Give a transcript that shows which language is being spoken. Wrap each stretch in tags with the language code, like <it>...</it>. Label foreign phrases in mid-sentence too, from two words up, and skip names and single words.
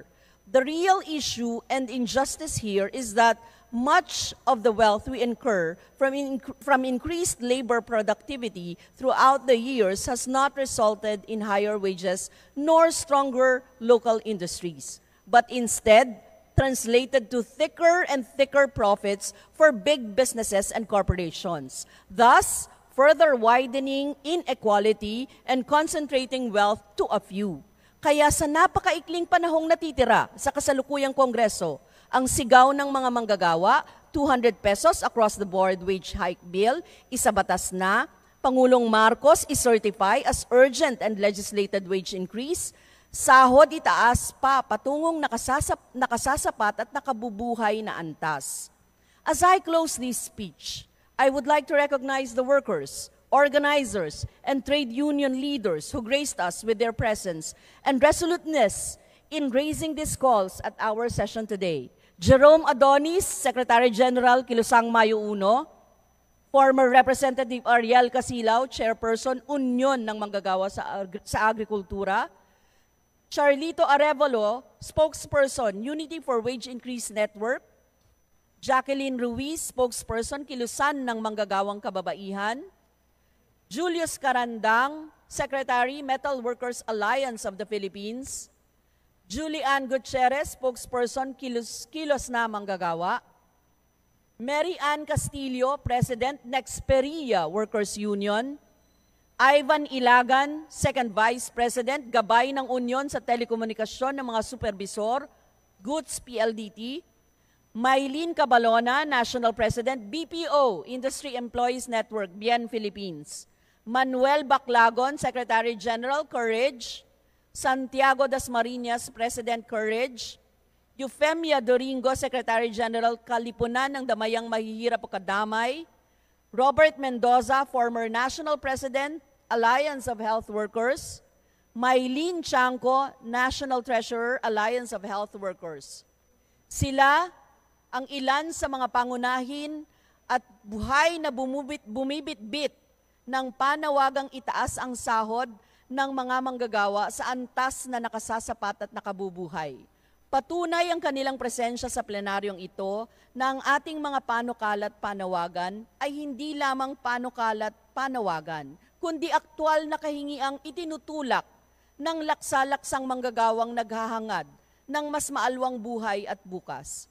<en>The real issue and injustice here is that much of the wealth we incur from increased labor productivity throughout the years has not resulted in higher wages nor stronger local industries, but instead translated to thicker and thicker profits for big businesses and corporations, thus further widening inequality and concentrating wealth to a few.</en> <tl>Kaya sa napakaikling panahong natitira sa kasalukuyang Kongreso, ang sigaw ng mga manggagawa, 200 pesos</tl> <en>across the board wage hike bill,</en> <tl>isabatas na, Pangulong Marcos</tl> <en>i-certify as urgent and legislated wage increase,</en> <tl>sahod itaas pa patungong nakasasapat at nakabubuhay na antas.</tl> <en>As I close this speech, I would like to recognize the workers, organizers, and trade union leaders who graced us with their presence and resoluteness in raising these calls at our session today. Jerome Adonis, Secretary General, Kilusang Mayo 1, former Representative Ariel Casilaw, Chairperson, Union ng Manggagawa sa Agrikultura, Charlito Arevalo, Spokesperson, Unity for Wage Increase Network, Jacqueline Ruiz, Spokesperson, Kilusan ng Manggagawang Kababaihan, Julius Carandang, Secretary, Metal Workers Alliance of the Philippines, Julie Ann Gutierrez, Spokesperson, Kilos na Manggagawa, Mary Ann Castillo, President, Nexperia Workers Union, Ivan Ilagan, Second Vice President, Gabay ng Union sa Telekomunikasyon ng mga Supervisor, Goods PLDT, Maylene Cabalona, National President, BPO, Industry Employees Network, BIEN Philippines, Manuel Baclagon, Secretary General, Courage, Santiago Dasmariñas, President, Courage, Eufemia Doringo, Secretary General, Kalipunan ng Damayang Mahihirap o Kadamay, Robert Mendoza, former National President, Alliance of Health Workers, Maylene Chanco, National Treasurer, Alliance of Health Workers.</en> <tl>Sila ang ilan sa mga pangunahin at buhay na bumibit-bit ng panawagang itaas ang sahod ng mga manggagawa sa antas na nakasasapat at nakabubuhay. Patunay ang kanilang presensya sa plenaryong ito na ang ating mga panukalat panawagan ay hindi lamang panukalat panawagan, kundi aktwal na kahingiang itinutulak ng laksa-laksang manggagawang naghahangad ng mas maalwang buhay at bukas.</tl>